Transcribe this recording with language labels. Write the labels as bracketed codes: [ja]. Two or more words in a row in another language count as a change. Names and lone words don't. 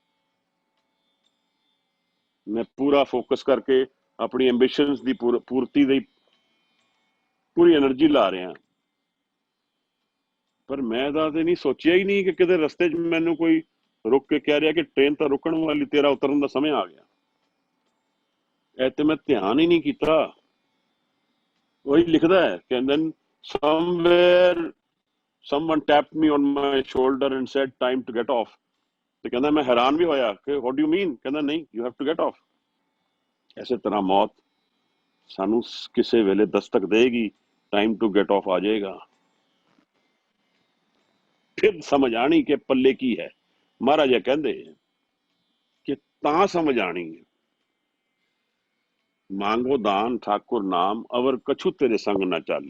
[pa] ਮੈਂ ਪੂਰਾ ਫੋਕਸ ਕਰਕੇ ਆਪਣੀ ਐਂਬੀਸ਼ਨਸ ਦੀ ਪੂਰਤੀ ਦੀ ਪੂਰੀ એનર્ਜੀ ਲਾ ਰਿਹਾ, ਪਰ ਮੈਂ ਤਾਂ ਤੇ ਨਹੀਂ ਸੋਚਿਆ ਹੀ ਨਹੀਂ ਕਿ ਕਿਤੇ ਰਸਤੇ 'ਚ ਮੈਨੂੰ ਕੋਈ ਰੁਕ ਕੇ ਕਹਿ ਰਿਹਾ ਕਿ ਟ੍ਰੇਨ ਤਾਂ ਰੁਕਣ ਵਾਲੀ, ਤੇਰਾ ਉਤਰਨ ਦਾ ਸਮਾਂ ਆ ਗਿਆ। ਇਹ ਤੇ ਮੈਂ ਧਿਆਨ ਹੀ ਨਹੀਂ ਕੀਤਾ। ਉਹੀ ਲਿਖਦਾ ਹੈ, ਕਹਿੰਦੇ [en] somewhere someone tapped me on my shoulder and said time to get off, [pa] ਤੇ ਕਹਿੰਦਾ ਮੈਂ ਹੈਰਾਨ ਵੀ ਹੋਇਆ ਕਿ [en] what do you mean, [pa] ਕਹਿੰਦਾ ਨਹੀਂ, [en] you have to get off। [pa] ਇਸੇ ਤਰ੍ਹਾਂ ਮੌਤ ਸਾਨੂੰ ਕਿਸੇ ਵੇਲੇ ਦਸਤਕ ਦੇਗੀ, [en] time to get off [pa] ਆ ਜਾਏਗਾ, ਫਿਰ ਸਮਝ ਆਣੀ ਕਿ ਪੱਲੇ ਕੀ ਹੈ। ਮਹਾਰਾਜਾ ਕਹਿੰਦੇ ਕਿ ਤਾਂ ਸਮਝ ਆਣੀ, ਮੰਗੋ ਦਾਨ ਠਾਕੁਰ ਨਾਮ, ਅਵਰ ਕਛੂ ਤੇਰੇ ਸੰਗ ਨਾ ਚਾਲੇ।